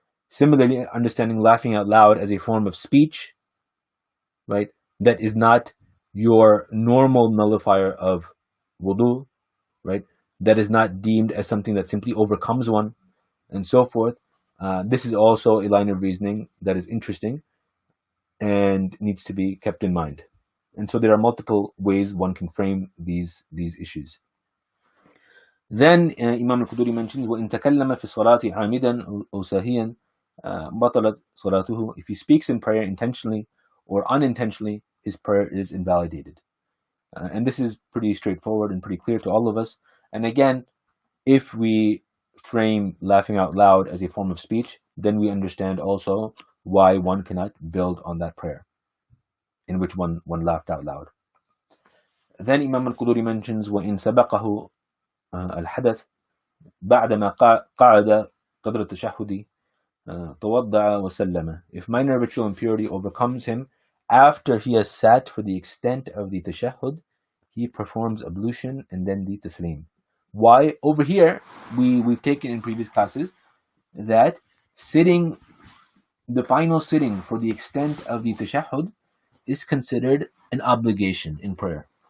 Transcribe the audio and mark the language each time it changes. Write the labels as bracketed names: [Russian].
[English] Similarly, understanding laughing out loud as a form of speech, right, that is not your normal nullifier of wudu, right, that is not deemed as something that simply overcomes one, and so forth. This is also a line of reasoning that is interesting and needs to be kept in mind. And so there are multiple ways one can frame these issues. Then Imam al-Quduri mentions, [Arabic] وَإِن تَكَلَّمَ فِي الصَّلَاةِ عَامِدًا أَوْ سَاهِيًا بَطَلَتْ صَلَاتُهُ. [English] If he speaks in prayer intentionally or unintentionally, his prayer is invalidated. And this is pretty straightforward and pretty clear to all of us. And again, if we frame laughing out loud as a form of speech, then we understand also why one cannot build on that prayer in which one laughed out loud. Then Imam al-Quduri mentions, [Arabic] وَإِن سَبَقَهُ الحدث بعدما قعد قدر التشهد توضع وسلم. [English] If minor ritual impurity overcomes him after he has sat for the extent of the tashahhud, he performs ablution and then the taslim. Why? Over here, we've taken in previous classes that sitting, the final sitting for the extent of the tashahhud, is considered an obligation in prayer.